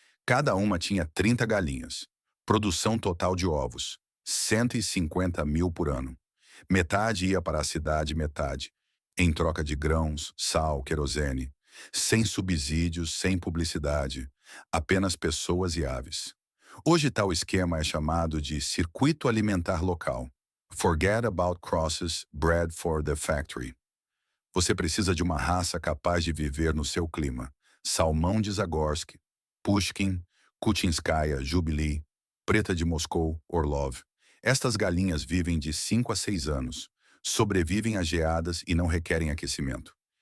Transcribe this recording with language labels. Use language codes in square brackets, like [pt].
[pt] Cada uma tinha 30 galinhas. Produção total de ovos, 150 mil por ano. Metade ia para a cidade, metade, em troca de grãos, sal, querosene. Sem subsídios, sem publicidade, apenas pessoas e aves. Hoje tal esquema é chamado de circuito alimentar local. [en] Forget about crosses, bread for the factory. [pt] Você precisa de uma raça capaz de viver no seu clima. Salmão de Zagorsk, Pushkin, Kuchinskaya, Jubilee, Preta de Moscou, Orlov. Estas galinhas vivem de 5 a 6 anos, sobrevivem a geadas e não requerem aquecimento.